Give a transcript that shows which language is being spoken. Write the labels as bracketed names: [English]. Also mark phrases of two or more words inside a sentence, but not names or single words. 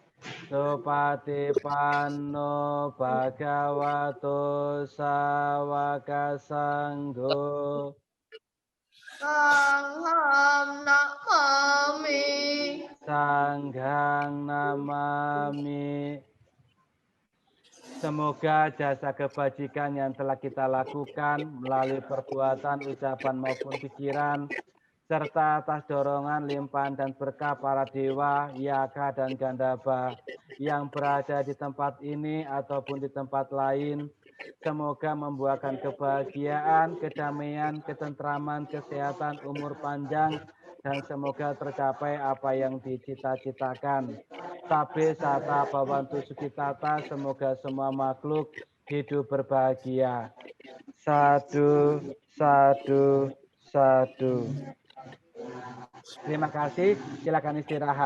[Pali] Supatipanno bhagavato sawaka sanggo. Sangham namami. Sanghang namami. [Indonesian] Semoga jasa kebajikan yang telah kita lakukan melalui perbuatan, ucapan maupun pikiran, serta atas dorongan, limpahan, dan berkah para dewa, yaka, dan gandaba yang berada di tempat ini ataupun di tempat lain, semoga membuahkan kebahagiaan, kedamaian, ketentraman, kesehatan, umur panjang, dan semoga tercapai apa yang dicita-citakan. [Pali] sabe sata bawantu sukitata, [Indonesian] semoga semua makhluk hidup berbahagia. [Pali] Sadu, sadu, sadu. [Indonesian] Terima kasih, silakan istirahat.